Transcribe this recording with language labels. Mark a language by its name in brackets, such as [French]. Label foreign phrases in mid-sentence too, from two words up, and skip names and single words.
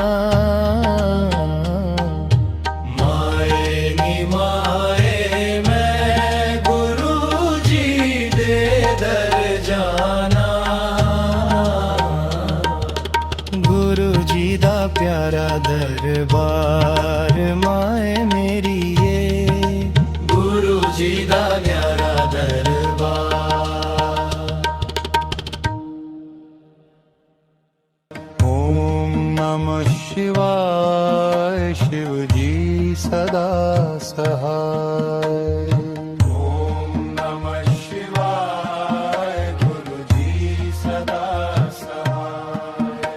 [Punjabi] ਮਾਏ ਨੀ ਮਾਏ ਮੈਂ ਗੁਰੂ ਜੀ ਦੇ ਦਰ ਜਾਣਾ। ਗੁਰੂ ਜੀ ਦਾ ਪਿਆਰਾ ਦਰਬਾਰ ਮਾਏ ਮੇਰੀ ਏ ਗੁਰੂ ਜੀ ਦਾ ਪਿਆਰਾ ਦਰਬਾਰ। [Sanskrit] ओम नमः शिवाय। [Punjabi] ਸ਼ਿਵ ਜੀ ਸਦਾ ਸਹਾਇ। [Sanskrit] ओम नमः शिवाय। [Punjabi] ਗੁਰੂ ਜੀ ਸਦਾ ਸਹਾਇ।